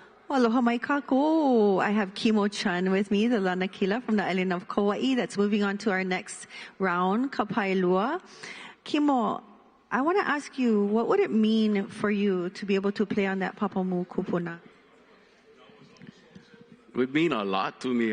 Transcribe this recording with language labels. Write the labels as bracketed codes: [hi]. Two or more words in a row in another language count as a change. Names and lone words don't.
[haw] Aloha mai kākou. [en] I have Kimo Chan with me, the Lanakila from the island of Kauaʻi, that's moving on to our next round, Ka Pailua. Kimo, I want to ask you, what would it mean for you to be able to play on that [haw] papamū kupuna? [en] It would mean a lot to me.